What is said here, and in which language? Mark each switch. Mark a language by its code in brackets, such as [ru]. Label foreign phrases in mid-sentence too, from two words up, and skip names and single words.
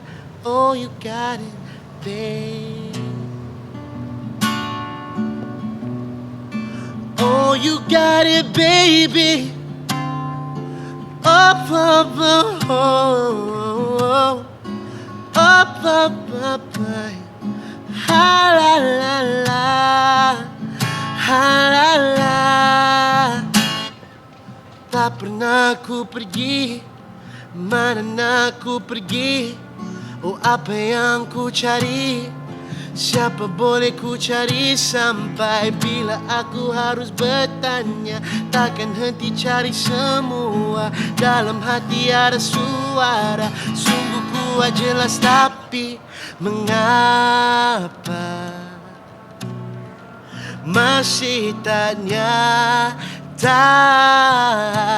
[en] Oh, you got it, babe. Oh, you got it, baby. Up, up, up, oh, up, up, up, ha la la la, ha la la. [ms] Tak pernah ku pergi, mana nak ku pergi. Oh, apa yang ku cari Siapa boleh ku cari sampai bila aku harus bertanya. Takkan henti cari semua, dalam hati ada suara. Sungguh kuat jelas tapi mengapa masih tak nyata.